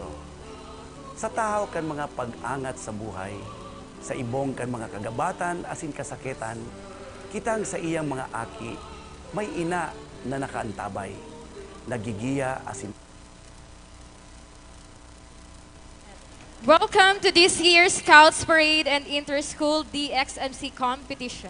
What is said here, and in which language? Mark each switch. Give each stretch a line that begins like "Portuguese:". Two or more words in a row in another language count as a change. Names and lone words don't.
Bikol: Sa tahaw kan mga pag-angat sa buhay, sa ibong kan mga kagabatan asin kasakitan, kitang sa iyang mga aki, may ina na nakaantabay, nagigiya asin.
English: Welcome to this year's Scouts Parade and Inter-School DXMC competition.